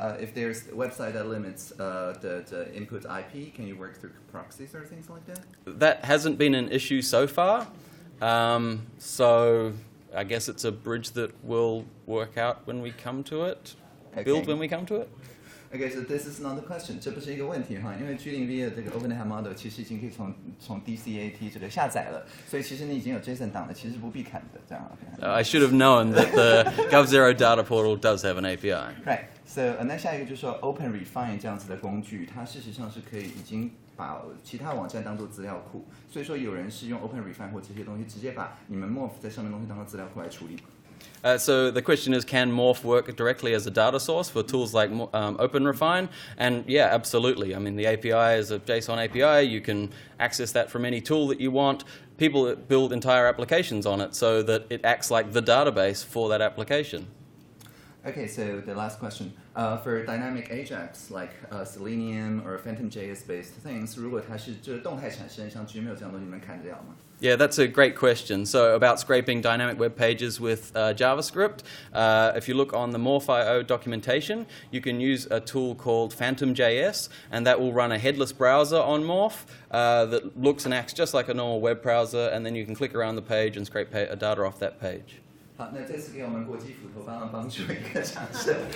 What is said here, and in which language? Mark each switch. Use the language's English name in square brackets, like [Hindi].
[English] If there's a website that limits the input IP, can you work through proxies or things like that? That hasn't been an issue so far. So I guess it's a bridge that will work out when we come to it. Okay. Build when we come to it. Okay, so this is not the question. [Chinese] 这不是一个问题哈，因为 G0V 的这个 OpenHAB model 其实已经可以从 DCAT 这个下载了，所以其实你已经有 JSON 档了，其实不必砍的，这样 OK。 [English] I should have known that the Gov0 data portal does have an API. Right. [Chinese] So 那下一个就是说 OpenRefine 这样子的工具，它事实上是可以已经把其他网站当做资料库，所以说有人是用 OpenRefine 或这些东西直接把你们 morph 在上面的东西当做资料库来处理。 [English] So the question is, can morph work directly as a data source for tools like OpenRefine? And yeah, absolutely. I mean, the API is a JSON API. You can access that from any tool that you want. People build entire applications on it so that it acts like the database for that application. Okay, so the last question. For dynamic Ajax, like Selenium or Phantom.js-based things, [Chinese] 如果它是就是动态产生，像 Gmail 这样的东西，你们砍得了吗？ [English] Yeah, that's a great question. So about scraping dynamic web pages with JavaScript, if you look on the morph.io documentation, you can use a tool called Phantom.js, and that will run a headless browser on Morph that looks and acts just like a normal web browser, and then you can click around the page and scrape data off that page. [Chinese] 好，那这次给我们国际斧头帮助一个掌声。